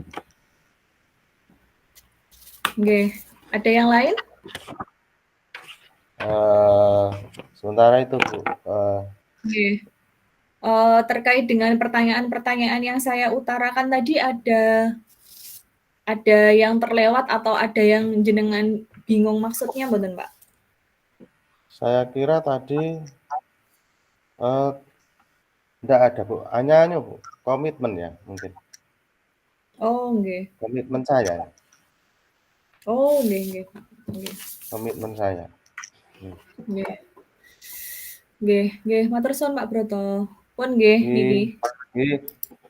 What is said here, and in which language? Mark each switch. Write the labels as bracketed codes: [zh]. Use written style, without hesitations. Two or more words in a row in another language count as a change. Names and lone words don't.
[id] Nggih, ada yang lain? Sementara itu, Bu, Nggih. Terkait dengan pertanyaan-pertanyaan yang saya utarakan tadi ada yang terlewat atau ada yang jenengan bingung maksudnya mboten, Pak? saya kira tadi Ndak ada, Bu. Hanya anu, Bu, komitmen ya mungkin. [jv] Oh, nggih. [id] Komitmen saya ya, [jv] Oh, nggih nggih, Pak. Nggih. [id] komitmen saya. [jv] Nggih. Nggih nggih, matur suwun Pak Broto. Pun nggih niki. Nggih, nggih.